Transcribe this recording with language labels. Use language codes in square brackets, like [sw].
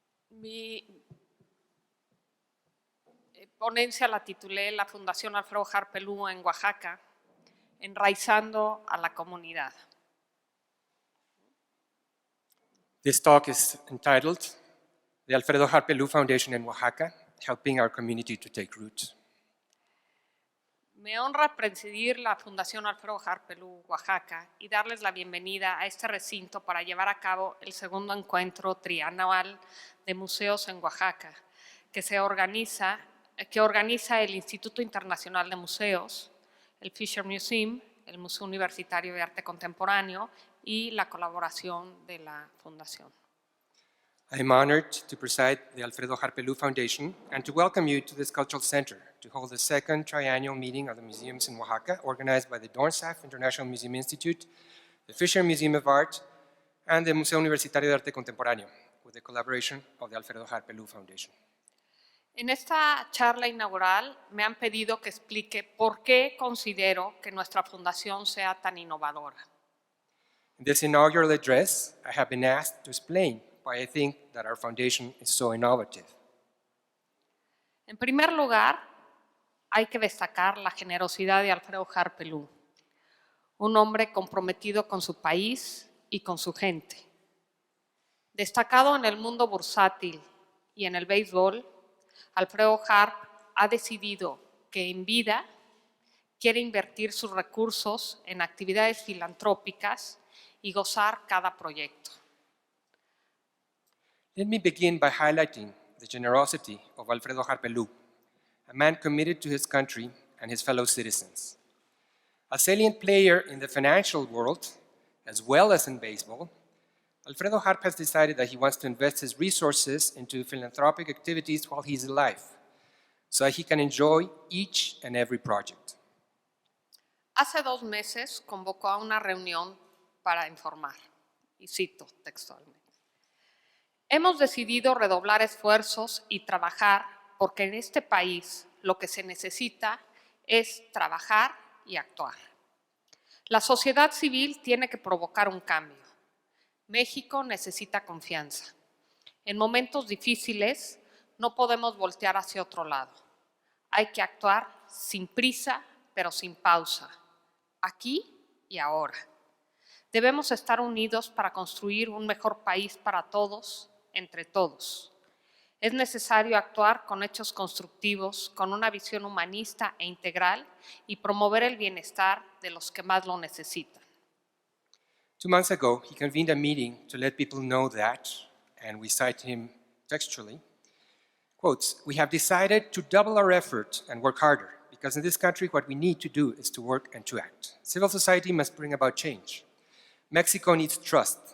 [es] Mi ponencia la titulé La Fundación Alfredo Harpelú en Oaxaca, enraizando a la comunidad. [en] This talk is entitled The Alfredo Harpelú Foundation in Oaxaca, Helping Our Community to Take Root. [es] Me honra presidir la Fundación Alfredo Harpelú Oaxaca y darles la bienvenida a este recinto para llevar a cabo el segundo encuentro trianual de museos en Oaxaca, que organiza el Instituto Internacional de Museos, el Fisher Museum, el Museo Universitario de Arte Contemporáneo y la colaboración de la Fundación. [en] I am honored to preside the Alfredo Harpelú Foundation and to welcome you to this cultural center to hold the second triennial meeting of the museums in Oaxaca, organized by the Dornsaff International Museum Institute, the Fisher Museum of Art, and the [es] Museo Universitario de Arte Contemporáneo, [en] with the collaboration of the Alfredo Harpelú Foundation. [es] En esta charla inaugural me han pedido que explique por qué considero que nuestra fundación sea tan innovadora. [en] In this inaugural address, I have been asked to explain why I think that our foundation is so innovative. [es] En primer lugar, hay que destacar la generosidad de Alfredo Harpelú, un hombre comprometido con su país y con su gente. Destacado en el mundo bursátil y en el béisbol, Alfredo Harp ha decidido que en vida quiere invertir sus recursos en actividades filantrópicas y gozar cada proyecto. [en] Let me begin by highlighting the generosity of Alfredo Harpelú, a man committed to his country and his fellow citizens. A salient player in the financial world, as well as in baseball, Alfredo Harp has decided that he wants to invest his resources into philanthropic activities while he's alive, so that he can enjoy each and every project. [es] Hace 2 meses convocó a una reunión para informar y cito textualmente. Hemos decidido redoblar esfuerzos y trabajar porque en este país lo que se necesita es trabajar y actuar. La sociedad civil tiene que provocar un cambio. México necesita confianza. En momentos difíciles no podemos voltear hacia otro lado. Hay que actuar sin prisa, pero sin pausa, aquí y ahora. Debemos estar unidos para construir un mejor país para todos, entre todos. Es necesario actuar con hechos constructivos, con una visión humanista e integral y promover el bienestar de los que más lo necesitan. [en] 2 months ago, he convened a meeting to let people know that, and we cite him textually, quotes, "We have decided to double our effort and work harder, because in this country what we need to do is to work and to act. Civil society must bring about change. Mexico needs trust.